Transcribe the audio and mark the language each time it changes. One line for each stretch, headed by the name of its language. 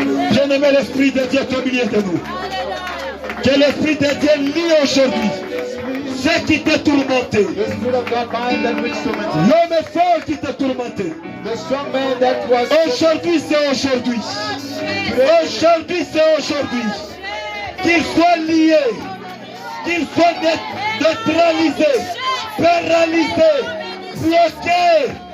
French: Bien-aimé, l'Esprit de Dieu est au milieu de nous. Que l'Esprit de Dieu lie aujourd'hui ce qui t'a tourmenté.
English: The Spirit of God bind that which tormented.
French: L'homme fort qui t'a tourmenté.
English: The strong man that was
French: Aujourd'hui, c'est aujourd'hui. Aujourd'hui, c'est aujourd'hui. Qu'il soit lié, qu'il soit neutralisé, paralysé, bloqué.